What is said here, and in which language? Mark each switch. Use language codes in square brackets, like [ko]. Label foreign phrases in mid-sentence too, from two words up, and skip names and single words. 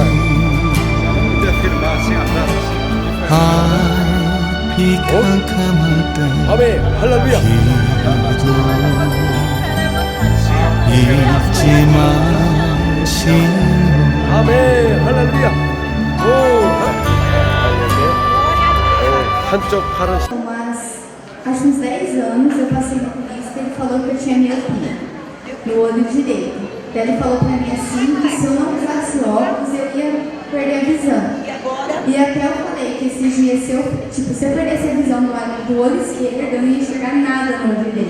[ko] 앞이 캄캄할 때 아멘. 할렐루야. 기도 잊지 마시오. 아멘. 할렐루야. 오. 한쪽 팔은 [pt] Mas acho uns 10 anos eu passei no oculista e ele falou que eu tinha miopia no olho direito. Daí ele falou pra mim assim que se eu não usasse óculos eu ia perder a visão. E até eu falei que esses dias se eu perdesse a visão do olho esquerdo eu não ia enxergar nada no olho direito.